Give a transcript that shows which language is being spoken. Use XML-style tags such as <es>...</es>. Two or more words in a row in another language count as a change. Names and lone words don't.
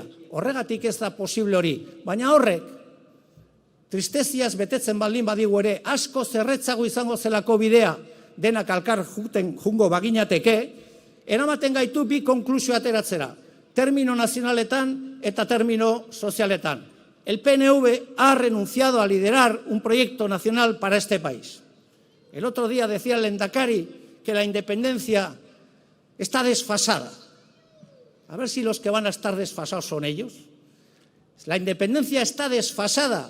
<eu>Horregatik ez da posible hori. Baina horrek, tristeziaz betetzen baldin badigu ere, asko zerretzago izango zelako bidea, denak alkar jungo baginateke, eramaten gaitu bi konklusio ateratzera, termino nazionaletan eta termino sozialetan.</eu> <es>El PNV ha renunciado a liderar un proyecto nacional para este país. El otro día decía el Lehendakari que la independencia está desfasada. A ver si los que van a estar desfasados son ellos. La independencia está desfasada.</es>